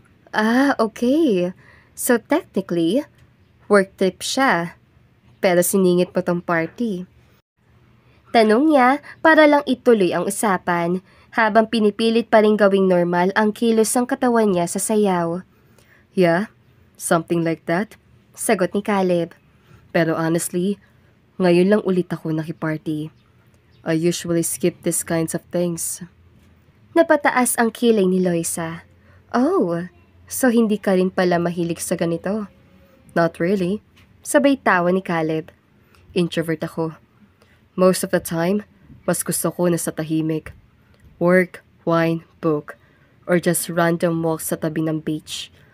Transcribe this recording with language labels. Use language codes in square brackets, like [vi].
[tl] Ah, okay. [en] So technically, [tl] work trip siya. Pero siningit mo tong party. Tanong niya para lang ituloy ang usapan habang pinipilit pa rin gawing normal ang kilos ng katawan niya sa sayaw. [en] Yeah, something like that. [tl] Sagot ni Caleb. Pero honestly, ngayon lang ulit ako nakiparty. [en] I usually skip these kinds of things. [tl] Napataas ang kilay ni Loisa. Oh, so hindi ka rin pala mahilig sa ganito? [en] Not really. [tl] Sabay tawa ni Caleb. Introvert ako. [en] Most of the time, [tl] mas gusto ko na sa tahimik. [en] Work, wine, book, or just random walks [tl] sa tabi ng [en] beach.